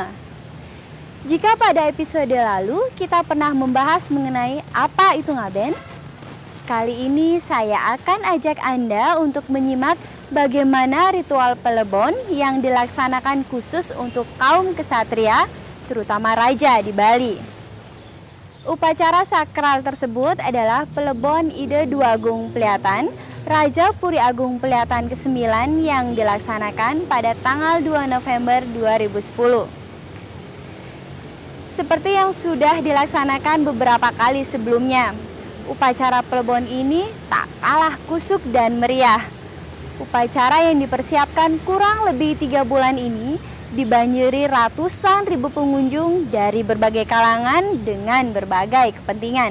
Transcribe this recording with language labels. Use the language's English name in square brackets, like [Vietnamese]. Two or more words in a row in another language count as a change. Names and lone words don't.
[Indonesian] Jika pada episode lalu kita pernah membahas mengenai apa itu ngaben, kali ini saya akan ajak Anda untuk menyimak bagaimana ritual pelebon yang dilaksanakan khusus untuk kaum kesatria, terutama raja di Bali. Upacara sakral tersebut adalah pelebon Ide Dwi Agung Peliatan, Raja Puri Agung Peliatan ke-9 yang dilaksanakan pada tanggal 2 November 2010. Seperti yang sudah dilaksanakan beberapa kali sebelumnya, upacara pelebon ini tak kalah kusuk dan meriah. Upacara yang dipersiapkan kurang lebih 3 bulan ini dibanjiri ratusan ribu pengunjung dari berbagai kalangan dengan berbagai kepentingan.